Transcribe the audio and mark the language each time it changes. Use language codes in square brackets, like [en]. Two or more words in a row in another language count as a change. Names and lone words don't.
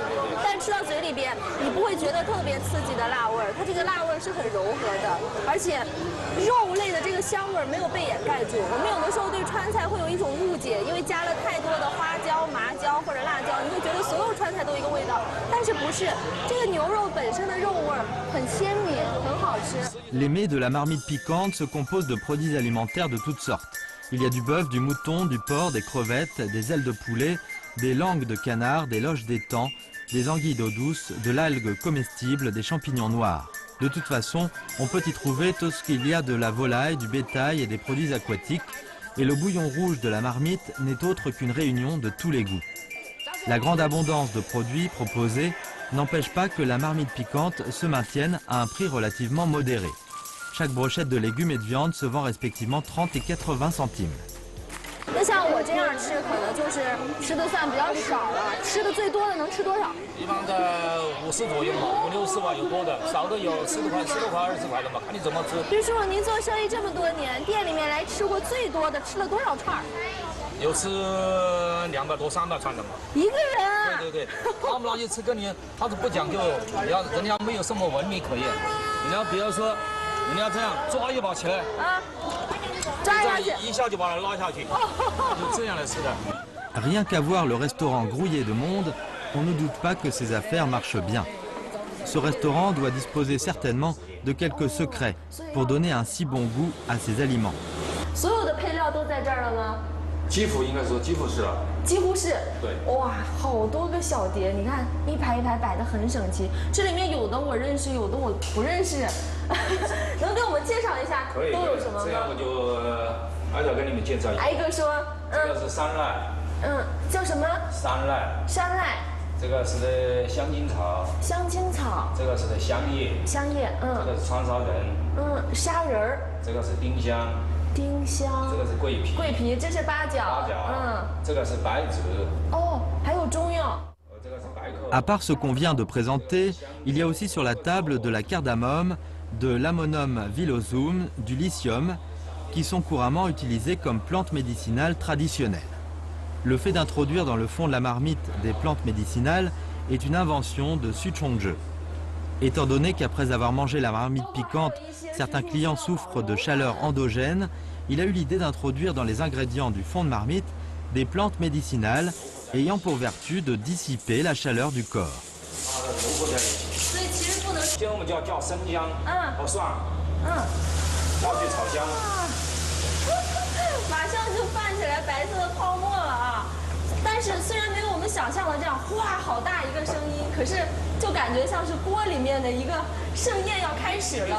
[zh] 但吃到嘴里边，你不会觉得特别刺激的辣味儿，它这个辣味儿是很柔和的，而且肉类的这个香味儿没有被掩盖住。我们有的时候对川菜会有一种误解，因为加了太多的花椒、麻椒或者辣椒，你会觉得所有川菜都一个味道，但是不是，这个牛肉本身的肉味儿很鲜明，很好吃。 [fr] Les mets de la marmite piquante se composent de produits alimentaires de toutes sortes. Il y a du bœuf, du mouton, du porc, des crevettes, des ailes de poulet, des langues de canard, des loges d'étang, des anguilles d'eau douce, de l'algue comestible, des champignons noirs. De toute façon, on peut y trouver tout ce qu'il y a de la volaille, du bétail et des produits aquatiques, et le bouillon rouge de la marmite n'est autre qu'une réunion de tous les goûts. La grande abondance de produits proposés n'empêche pas que la marmite piquante se maintienne à un prix relativement modéré. Chaque brochette de légumes et de viande se vend respectivement 30 et 80 centimes. [zh] 那像我这样吃，可能就是吃的算比较少了。吃的最多的能吃多少？一般的50左右嘛，50、60吧，有多的，少的有10多块、20块的嘛，看你怎么吃。比如说您做生意这么多年，店里面来吃过最多的，吃了多少串？有吃200多、300串的嘛。一个人啊？对对对，他们那些吃跟你，他是不讲究，人家没有什么文明可言。人家比如说，人家这样抓一把起来，啊，抓下去，一下就把它拉下去，就这样来吃的。 [fr] Rien qu'à voir le restaurant grouillé de monde, on ne doute pas que ses affaires marchent bien. Ce restaurant doit disposer certainement de quelques secrets pour donner un si bon goût à ses aliments. [zh] 所有的配料都在这儿了吗？几乎应该说几乎是了。几乎是。对。哇，好多个小碟，你看一排一排摆得很整齐。这里面有的我认识，有的我不认识。能给我们介绍一下都有什么吗？这样我就挨着跟你们介绍一下。挨个说。这个是山赖。叫什么？山赖。山赖。这个是香精草。香精草。这个是香叶。香叶。这个是川沙仁。沙仁儿。这个是丁香。丁香。这个是桂皮。桂皮，这是八角。八角。这个是白芷。哦，还有中药。 [fr] À part ce qu'on vient de présenter, il y a aussi sur la table de la cardamome, de l'Ammonium villosum, du lithium, qui sont couramment utilisés comme plantes médicinales traditionnelles. Le fait d'introduire dans le fond de la marmite des plantes médicinales est une invention de Su Chongzhe. Étant donné qu'après avoir mangé la marmite piquante, certains clients souffrent de chaleur endogène, il a eu l'idée d'introduire dans les ingrédients du fond de marmite des plantes médicinales ayant pour vertu de dissiper la chaleur du corps. [zh] 马上就泛起来白色的泡沫了啊！但是虽然没有我们想象的这样，哗，好大一个声音，可是就感觉像是锅里面的一个盛宴要开始了。